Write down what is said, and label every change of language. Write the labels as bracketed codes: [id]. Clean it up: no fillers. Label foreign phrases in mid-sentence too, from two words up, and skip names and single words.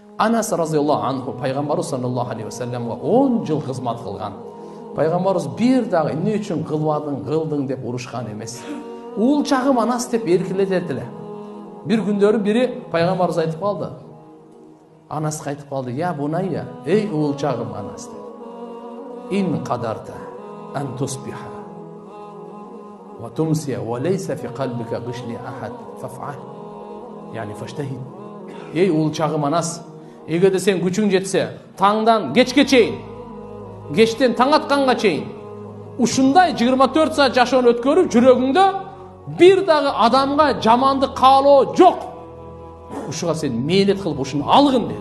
[ky] Анас [ar] رضي الله عنه [ky] пайгамбарыбыз [ar] صلى الله عليه وسلم [ky] 10 жыл кызмат кылган. Пайгамбарыбыз бир дагы эмне үчүн кылдың деп урушкан эмес. Уулчагым Анас деп эркелетет эле. Бир күндөрү бири пайгамбарыбыз айтып калды. Анас айтып калды: [ar] "يا بني, [ky] эй уулчагым Анас. [ar] إن قدرت أن تصبح وتمسي وليس في قلبك غش لأحد فافعل." يعني فاجتهد. [ky] Ey уулчагым Анас, эгерде сен күчүң жетсе, таңдан кечке чейин, кечтен таң атканга чейин ушундай 24 саат жашоону өткөрүп, жүрөгүңдө бир дагы адамга жамандык каалоо жок. Ушуга сен мээнет кылып ушуну алгын деди.